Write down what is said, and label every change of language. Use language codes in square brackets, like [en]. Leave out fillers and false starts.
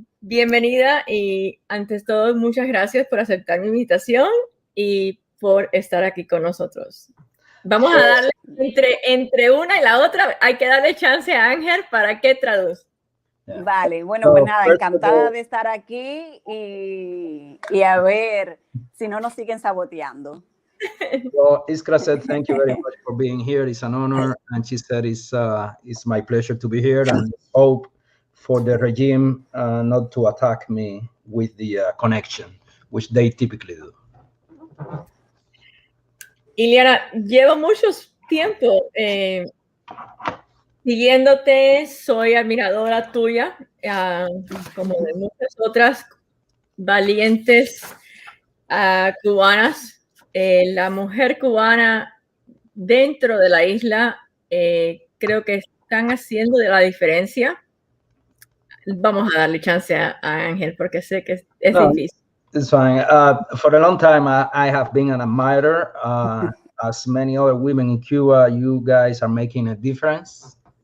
[es] Bienvenida y antes todo, muchas gracias por aceptar mi invitación y por estar aquí con nosotros. Vamos a darle entre una y la otra, hay que darle chance a Ángel para que traduzca. [en] Yeah. [es] Vale, bueno, pues nada, encantada de estar aquí y a ver si no nos siguen saboteando. [en] So Iskra said, "Thank you very much for being here. It's an honor." And she said, "It's my pleasure to be here, and hope for the regime not to attack me with the connection, which they typically do." [es] Iliana, llevo mucho tiempo siguiéndote, soy admiradora tuya, como de muchas otras valientes cubanas. La mujer cubana dentro de la isla creo que están haciendo de la diferencia. Vamos a darle chance a Ángel porque sé que es difícil. [en] It's fine. For a long time, I have been an admirer. As many other women in Cuba, you guys are making a difference.